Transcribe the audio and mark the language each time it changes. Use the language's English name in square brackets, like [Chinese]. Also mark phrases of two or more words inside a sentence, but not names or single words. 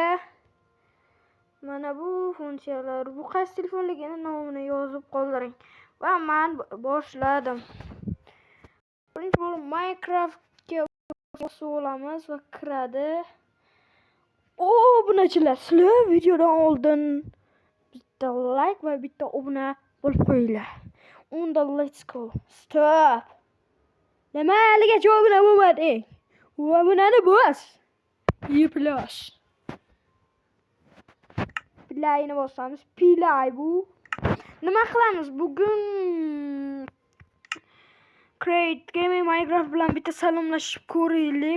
[Uzbek] Mana bu funksiyalar, bu qaysi telefonligini nomini yozib qoldiring va men boshladim. Birinchi bo'lib Minecraftga bosib olamiz va kiradi. Obunachilar, sizlar videodan oldin bitta like va bitta obuna bo'lib qo'yinglar. Unda [English] let's go. [Uzbek] Stop. Nimaga obuna bo'lmading? Obunani bos. Plus. Playni bosamiz. Play bu. Nima qilamiz bugun? Create Gaming Minecraft bilan bitta salomlashib ko'raylik.